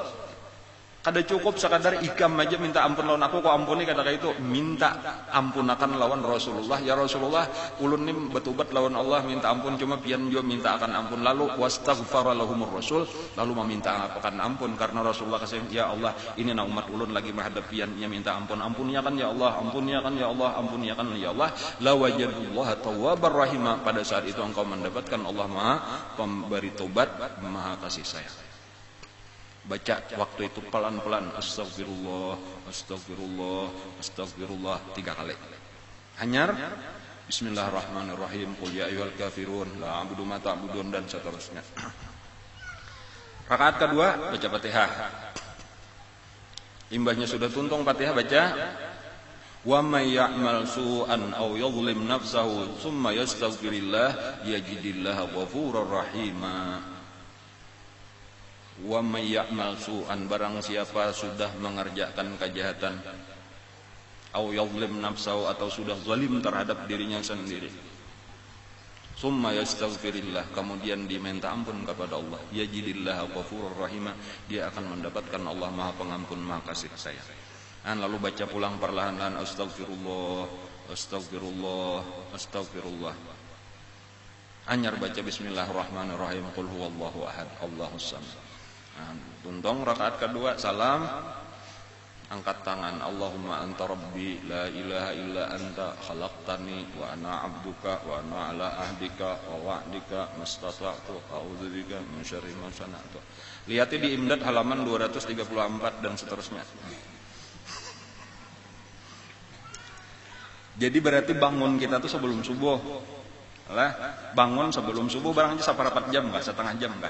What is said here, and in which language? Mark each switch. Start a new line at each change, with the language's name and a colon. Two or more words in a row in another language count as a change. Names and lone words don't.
Banjar: Kada cukup sekadar ikam aja minta ampun lawan aku, kok ampuni kata itu, minta ampunakan lawan Rasulullah. Ya Rasulullah, ulun ni betubat lawan Allah, minta ampun, cuma pian jo minta akan ampun. Lalu
Arabic: واستغفر لهم الرسول,
Banjar: lalu meminta akan ampun karena Rasulullah kasih, ya Allah, ini na umat ulun lagi menghadap piannya minta ampun, ampuniakan ya Allah, ampuniakan ya Allah, ampuniakan ya Allah.
Arabic: لوجدوا الله توابا رحيما.
Banjar: Pada saat itu engkau mendapatkan Allah Maha pemberi tobat, Maha kasih sayang. Baca waktu itu pelan-pelan, astagfirullah, astagfirullah, astagfirullah 3 kali.
Arabic: Hanyar بسم الله الرحمن الرحيم قل يا أيها الكافرون لا أعبد ما تعبدون,
Banjar: dan seterusnya. Rakaat kedua baca Fatihah. Imbahnya sudah tuntung Fatihah, baca
Arabic: ومن يعمل سوءا أو يظلم نفسه ثم يستغفر الله يجد الله غفورا رحيما. ومن يعمل سوءا,
Banjar: barang siapa sudah mengerjakan kejahatan,
Arabic: أو يظلم نفسه,
Banjar: atau sudah zalim terhadap dirinya sendiri,
Arabic: ثم يستغفر الله,
Banjar: kemudian diminta ampun kepada Allah,
Arabic: يجد الله غفورا رحيما,
Banjar: dia akan mendapatkan Allah Maha Pengampun, Maha Kasih Sayang. Lalu baca pulang perlahan-lahan, astagfirullah, astagfirullah, astagfirullah. Anyar baca
Arabic: بسم الله الرحمن الرحيم قل هو الله أحد الله الصمد.
Banjar: Tuntung rakaat kedua salam, angkat tangan,
Arabic: اللهم أنت ربي لا إله إلا أنت خلقتني وأنا عبدك وأنا على عهدك ووعدك ما استطعت أعوذ بك من شر ما صنعت.
Banjar: Lihat di Imdad halaman 234 dan seterusnya. Jadi berarti bangun kita tuh sebelum subuh. Lah, bangun sebelum subuh barangnya saparapat jam enggak, setengah jam enggak.